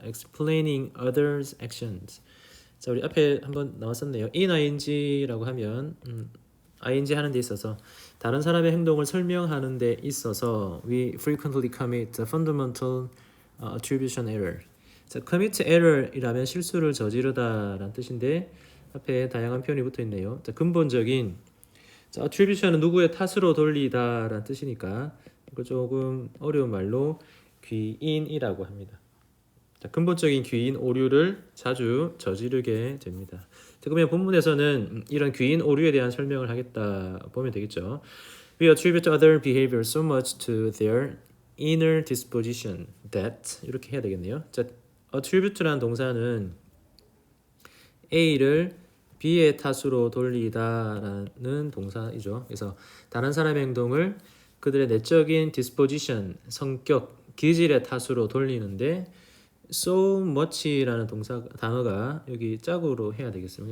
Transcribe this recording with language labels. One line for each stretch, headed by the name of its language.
English: Explaining others' actions.
Korean: 자, 우리 앞에 한번 나왔었네요. in ing라고 하면 ing 하는 데 있어서 다른 사람의 행동을 설명하는 데 있어서
English: we frequently commit a fundamental attribution error.
Korean: 자, commit error이라면 실수를 저지르다라는 뜻인데 앞에 다양한 표현이 붙어 있네요. 자, 근본적인 자, attribution은 누구의 탓으로 돌리다라는 뜻이니까 이거 조금 어려운 말로 귀인이라고 합니다. 자, 근본적인 귀인 오류를 자주 저지르게 됩니다. 자, 그러면 본문에서는 이런 귀인 오류에 대한 설명을 하겠다 보면 되겠죠.
English: We attribute other behavior so much to their inner disposition that
Korean: 이렇게 해야 되겠네요. 자, attribute라는 동사는 A를 B의 탓으로 돌리다라는 동사이죠. 그래서 다른 사람의 행동을 그들의 내적인 disposition, 성격, 기질의 탓으로 돌리는데 so much라는 단어가 여기 짝으로 해야 되겠습니다.